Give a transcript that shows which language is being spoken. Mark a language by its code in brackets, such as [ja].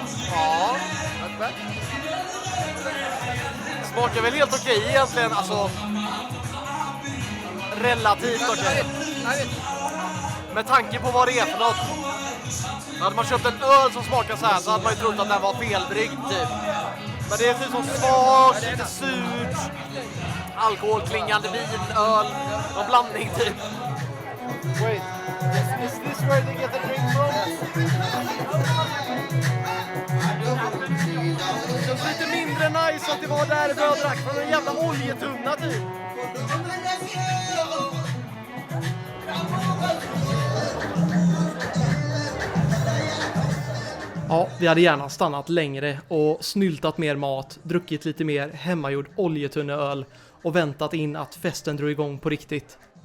[sv] Ja, smakar väl helt okej egentligen, alltså relativt okej. Med tanke på vad det är för något. Hade man köpt en öl som smakar så här så hade man ju trott att den var felbryggd typ. Men det är typ som svagt, lite surt, alkoholklingande vin, öl, någon blandning typ. [en] Wait, is this where they get the drink from? [sv] Det känns lite mindre nice att det var där i brödrack från en jävla oljetunna typ. Ja, vi hade gärna stannat längre och snyltat mer mat, druckit lite mer hemmagjord oljetunneöl och väntat in att festen drog igång på riktigt.